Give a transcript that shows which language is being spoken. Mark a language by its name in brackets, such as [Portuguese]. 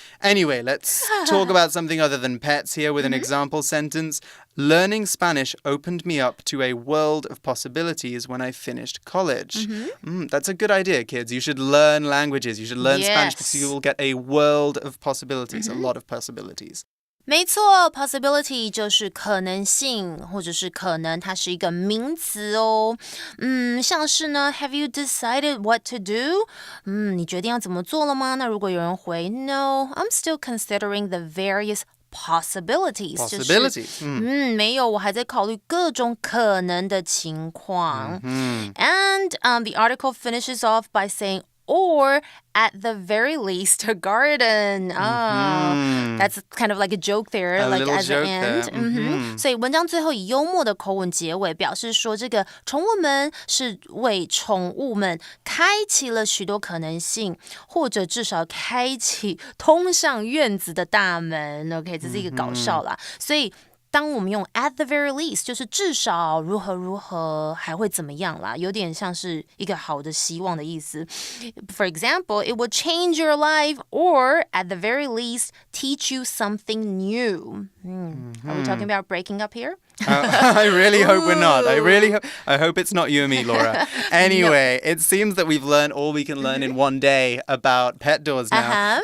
[English] Anyway, let's talk about something other than pets here with an example sentence. Learning Spanish opened me up to a world of possibilities when I finished college. That's a good idea, kids. You should learn languages. You should learn Spanish because you will get a world of possibilities, a lot of possibilities. [Chinese] 没错 possibility 就是可能性或者是可能，它是一个名词哦。像是呢 [English] Have you decided what to do? [Chinese] 你决定要怎么做了吗？那如果有人回 [English] No, I'm still considering the various possibilities. Possibilities. [Chinese] 没有，我还在考虑各种可能的情况。 [English] And the article finishes off by saying or at the very least a garden. That's kind of like a joke there, a like little as joke an end. [Chinese] 所以文章最后以幽默的口吻结尾，表示说这个宠物们是为宠物们开启了许多可能性，或者至少开启通向院子的大门。 OK， 这是一个搞笑啦。所以当我们用 [English] at the very least [Chinese] 就是至少如何如何还会怎么样啦，有点像是一个好的希望的意思。 [English] For example, it will change your life or at the very least teach you something new. Are we talking about breaking up here? I really hope we're not. I hope it's not you and me, Laura. Anyway, it seems that we've learned all we can learn in one day about pet doors now.